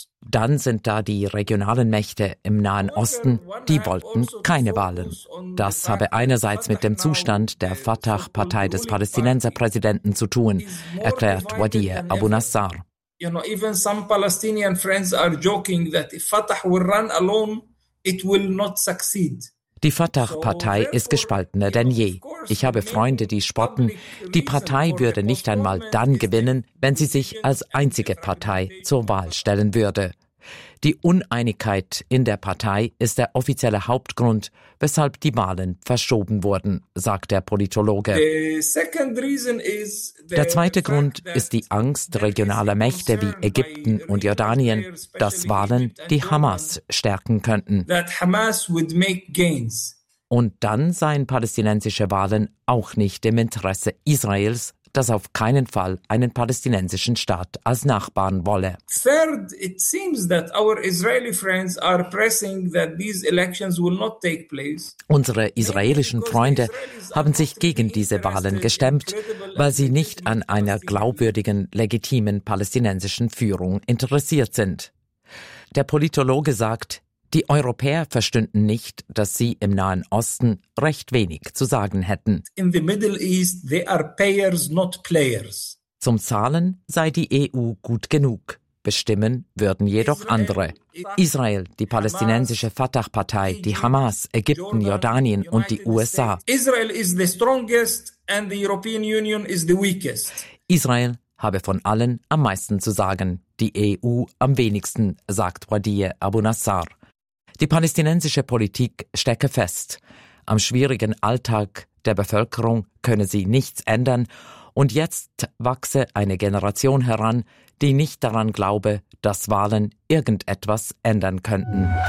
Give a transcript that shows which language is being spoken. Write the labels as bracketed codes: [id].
[de] Dann sind da die regionalen Mächte im Nahen Osten, die wollten keine Wahlen. Das habe einerseits mit dem Zustand der Fatah-Partei des Palästinenserpräsidenten zu tun, erklärt Wadie Abu Nasser. [en] You know, even some Palestinian friends are joking that if Fatah will run alone, it will not succeed. [de] Die Fatah-Partei ist gespaltener denn je. Ich habe Freunde, die spotten, die Partei würde nicht einmal dann gewinnen, wenn sie sich als einzige Partei zur Wahl stellen würde. Die Uneinigkeit in der Partei ist der offizielle Hauptgrund, weshalb die Wahlen verschoben wurden, sagt der Politologe. Der zweite Grund ist die Angst regionaler Mächte wie Ägypten und Jordanien, dass Wahlen die Hamas stärken könnten. Und dann seien palästinensische Wahlen auch nicht im Interesse Israels, das auf keinen Fall einen palästinensischen Staat als Nachbarn wolle. [en] Third, it seems that our Israeli friends are pressing that these elections will not take place. [de] Unsere israelischen Freunde haben sich gegen diese Wahlen gestemmt, weil sie nicht an einer glaubwürdigen, legitimen palästinensischen Führung interessiert sind. Der Politologe sagt, die Europäer verstünden nicht, dass sie im Nahen Osten recht wenig zu sagen hätten. [en] In the Middle East, they are payers, not players. [de] Zum Zahlen sei die EU gut genug. Bestimmen würden jedoch andere. Israel, die palästinensische Fatah-Partei, die Hamas, Ägypten, Jordanien und die USA. [en] Israel is the strongest and the European Union is the weakest. [de] Israel habe von allen am meisten zu sagen, die EU am wenigsten, sagt Wadie Abu Nasser. Die palästinensische Politik stecke fest. Am schwierigen Alltag der Bevölkerung könne sie nichts ändern. Und jetzt wachse eine Generation heran, die nicht daran glaube, dass Wahlen irgendetwas ändern könnten.